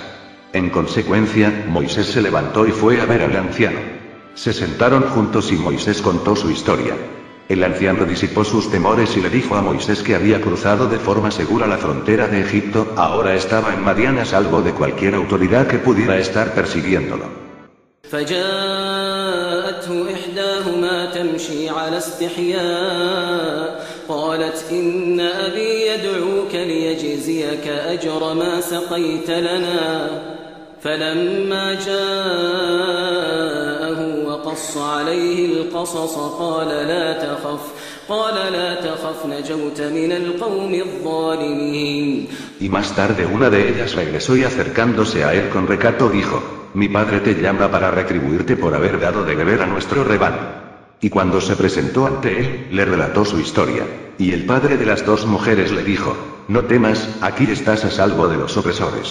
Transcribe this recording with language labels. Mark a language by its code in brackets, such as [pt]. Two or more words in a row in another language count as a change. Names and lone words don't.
[es] En consecuencia, Moisés se levantó y fue a ver al anciano. Se sentaron juntos y Moisés contó su historia. El anciano disipó sus temores y le dijo a Moisés que había cruzado de forma segura la frontera de Egipto, ahora estaba en Madián a salvo de cualquier autoridad que pudiera estar persiguiéndolo. [ar] فجاءته إحداهما تمشي على استحياء قالت إن أبي يدعوك ليجزيك أجر ما سقيت لنا فلما جاءه وقص عليه القصص قال لا تخف نجوت من القوم الظالمين. [es] Y más tarde una de ellas regresó y acercándose a él con recato dijo: mi padre te llama para retribuirte por haber dado de beber a nuestro rebaño. Y cuando se presentó ante él, le relató su historia. Y el padre de las 2 mujeres le dijo: no temas, aquí estás a salvo de los opresores.